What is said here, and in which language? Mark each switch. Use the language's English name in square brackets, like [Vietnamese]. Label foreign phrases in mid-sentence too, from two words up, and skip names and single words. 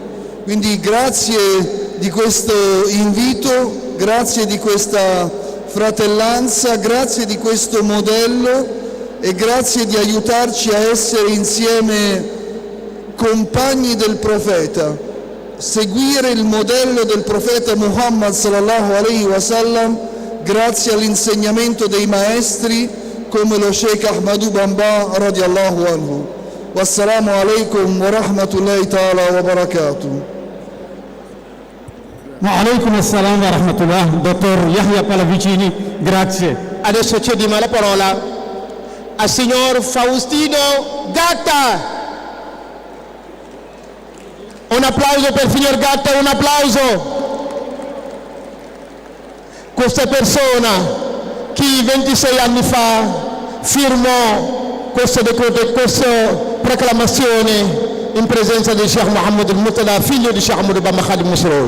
[Italian] Quindi grazie di questo invito, grazie di questa fratellanza, grazie di questo modello e grazie di aiutarci a essere insieme compagni del profeta, seguire il modello del profeta Muhammad [Arabic] صلى الله عليه وسلم [Italian] grazie all'insegnamento dei maestri come lo Sheikh Ahmadou Bamba [Arabic] رضي الله عنه. والسلام عليكم ورحمة الله تعالى وبركاته. وعليكم السلام ورحمة الله. [Italian] Dottor Yahya Pallavicini, grazie. Adesso cediamo la parola al signor Faustino Gatta. Un applauso per il signor Gatta, un applauso. Questa persona che 26 anni fa firmò questa proclamazione in presenza di Sheikh Mohammed al-Murtada, figlio di Sheikh Ahmadou Bamba Khadim Rasoul.